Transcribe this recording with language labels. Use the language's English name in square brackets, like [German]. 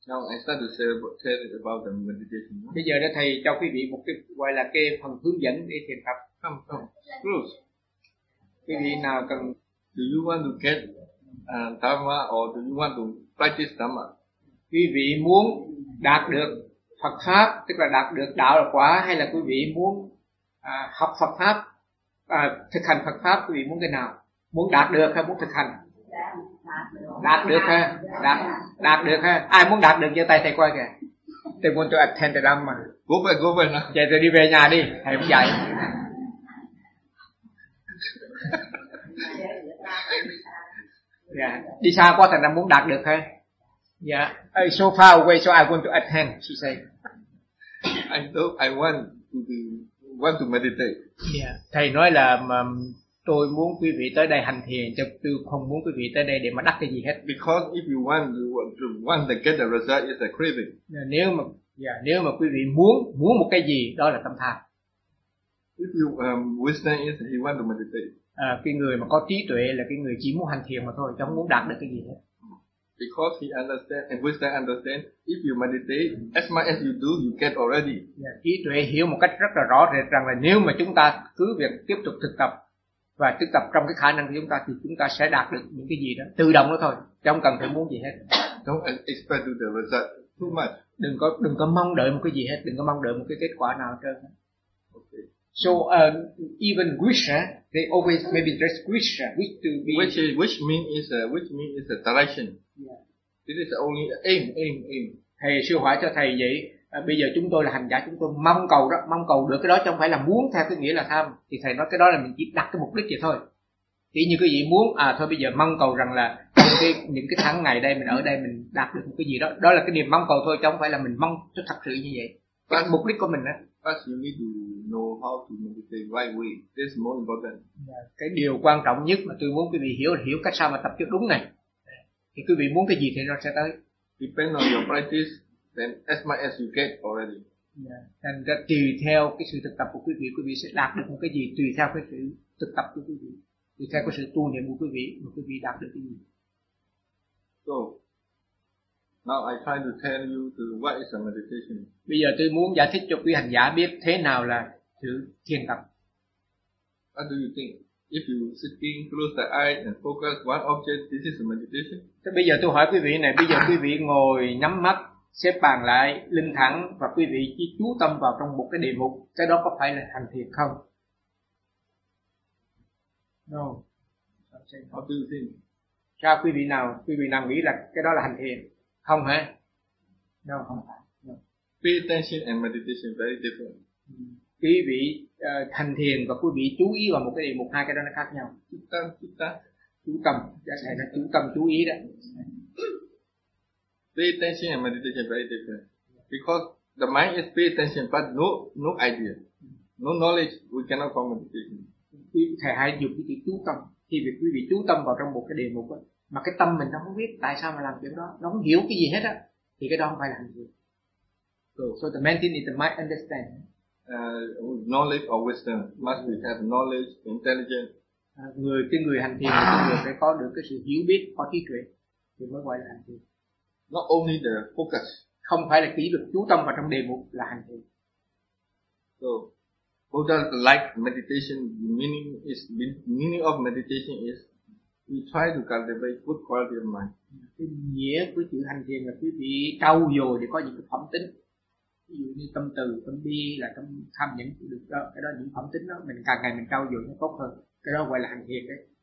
[English] No, I start to say about the meditation. No? [Vietnamese] Bây giờ đó thầy cho quý vị một cái gọi là cái phần hướng dẫn để thiền tập. Không, không. Bruce. Quý vị nào cần [English] do you want to get dharma or do you want to practice dharma? [Vietnamese] Quý vị muốn đạt được Phật pháp, tức là đạt được đạo là quả, hay là quý vị muốn học Phật pháp, thực hành Phật pháp, quý vị muốn cái nào? Muốn đạt được hay muốn thực hành? Đạt được ha, đạt được ha. Ai muốn đạt được giơ tay thầy coi kìa. Thầy muốn cho [English] attend the dhamma. Go [Vietnamese] về nè. Vậy thì đi về nhà đi, thầy cũng dạy. Yeah. Đi xa quá thành ra muốn đạt được ha. [English] Yeah. So far away, so I want to attend, she say. I want to meditate. Yeah. [Vietnamese] Thầy nói là tôi muốn quý vị tới đây hành thiền, chứ tôi không muốn quý vị tới đây để mà đắc cái gì hết. [English] Because if you want to get the result, it's a craving. [Vietnamese] Nếu mà quý vị muốn một cái gì, đó là tâm tham. [English] If you wisdom is you want to meditate. [Vietnamese] Cái người mà có trí tuệ là cái người chỉ muốn hành thiền mà thôi, chứ không muốn đạt được cái gì hết. [English] Because he understand and wisdom understand, if you meditate as much as you do, you get already. [Vietnamese] Yeah, trí tuệ hiểu một cách rất là rõ rệt rằng là nếu mà chúng ta cứ việc tiếp tục thực tập và thực tập trong cái khả năng của chúng ta thì chúng ta sẽ đạt được những cái gì đó tự động đó thôi, chứ không cần phải muốn gì hết. [English] Don't expect the result too much. [Vietnamese] Đừng có mong đợi một cái gì hết, đừng có mong đợi một cái kết quả nào hết. [English] Okay. So even wish, they always maybe just wish, wish to be. Which means is a direction. Yeah. It is only aim. [Vietnamese] Thầy sư hỏi cho thầy vậy. Bây giờ chúng tôi là hành giả, chúng tôi mong cầu đó, mong cầu được cái đó chứ không phải là muốn theo cái nghĩa là tham. Thì thầy nói cái đó là mình chỉ đặt cái mục đích vậy thôi. Thì như quý vị muốn, thôi bây giờ mong cầu rằng là những cái tháng ngày đây mình ở đây mình đạt được một cái gì đó. Đó là cái niềm mong cầu thôi chứ không phải là mình mong cho thật sự như vậy. Cái mục đích của mình đó. [English] First you need to know how to meditate right way. This is more important. [Vietnamese] Cái điều quan trọng nhất mà tôi muốn quý vị hiểu là hiểu cách sao mà tập cho đúng này. Thì quý vị muốn cái gì thì nó sẽ tới. [English] Depend on your practice. Then as much as you get already. Yeah. And that [Vietnamese] tùy theo cái sự thực tập của quý vị sẽ đạt được một cái gì tùy theo cái sự thực tập của quý vị, tùy theo cái sự tu niệm của quý vị đạt được cái gì. [English] So, now I try to tell you to what is a meditation. [Vietnamese] Bây giờ tôi muốn giải thích cho quý hành giả biết thế nào là sự thiền tập. [English] What do you think? If you sitting close the eyes and focus one object, this is a meditation. [Vietnamese] Thế bây giờ tôi hỏi quý vị này, bây giờ quý vị ngồi nhắm mắt, xếp bàn lại lưng thẳng và quý vị chỉ chú tâm vào trong một cái đề mục, cái đó có phải là hành thiền không? [English] No. How do you think? [Vietnamese] Sao quý vị nào nghĩ là cái đó là hành thiền không hả? [English] No, [Vietnamese] không phải. [English] No. Pay attention and meditation very different. [Vietnamese] Quý vị hành thiền và quý vị chú ý vào một cái đề mục, hai cái đó nó khác nhau. Chú tâm chú ý đó. [English] Pay attention and meditation very different. Because the mind is pay attention, but no idea, no knowledge, we cannot form meditation. [Vietnamese] Thầy hãy dùng cái chữ chú tâm. Khi việc quý vị chú tâm vào trong một cái đề mục mà cái tâm mình nó không biết tại sao mà làm chuyện đó, nó không hiểu cái gì hết á, thì cái đó không phải là hành thiền. [English] So the main thing is the mind understand. Knowledge or wisdom must be have knowledge, intelligence. [Vietnamese] Người hành thiền người phải có được cái sự hiểu biết, có trí tuệ thì mới gọi là hành thiền. [English] Not only the focus. [Vietnamese] Không phải là kỹ được chú tâm vào trong đề mục là hành thiền. [English] So, Buddha like meditation, meaning of meditation is we try to cultivate good quality of mind. [Vietnamese] Cái nghĩa của chữ hành thiền là quý vị trau dồi để có những cái phẩm tính. Ví dụ như tâm từ, tâm bi là tâm tham nhẫn được đó. Cái đó những phẩm tính đó mình càng ngày mình trau dồi nó tốt hơn. Cái đó gọi là hành thiền đấy.